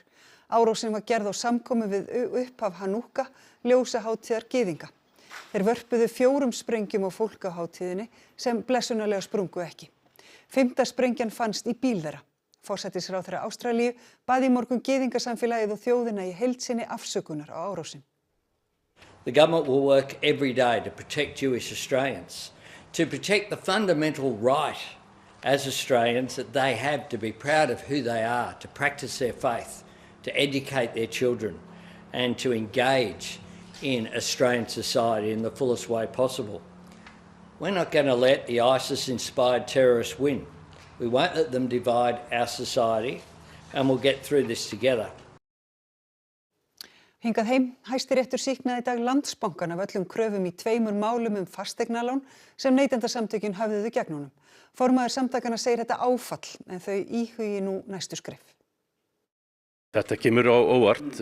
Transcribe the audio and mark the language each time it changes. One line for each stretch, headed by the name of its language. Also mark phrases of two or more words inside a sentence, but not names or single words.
Icelandic: Árásin var gerð á samkomu við upphaf Hanúka, ljósahátíðar gyðinga. Þeir vörpuðu 4 sprengjum á fólk á hátíðinni sem blessunarlega sprungu ekki. 5. sprengjan fannst í bíl þeirra. Forsætisráðherra Ástralíu bað í morgun gyðingasamfélagið og þjóðina í heild sinni afsökunar á árásin.
English: The government will work every day to protect Jewish Australians, to protect the fundamental right as Australians that they have to be proud of who they are, to practice their faith, to educate their children and to engage in Australian society in the fullest way possible. We're not going to let the ISIS-inspired terrorists win. We won't let them divide our society and we'll get through this together.
Icelandic: Hingað heim, Hæstiréttur sýknaði í dag Landsbankann af öllum kröfum í 2 málum fasteignalán sem neytendasamtökin höfðuðu gegn honum. Formaður samtakanna segir þetta áfall en þau íhugi nú næstu skref. Þetta kemur á óvart.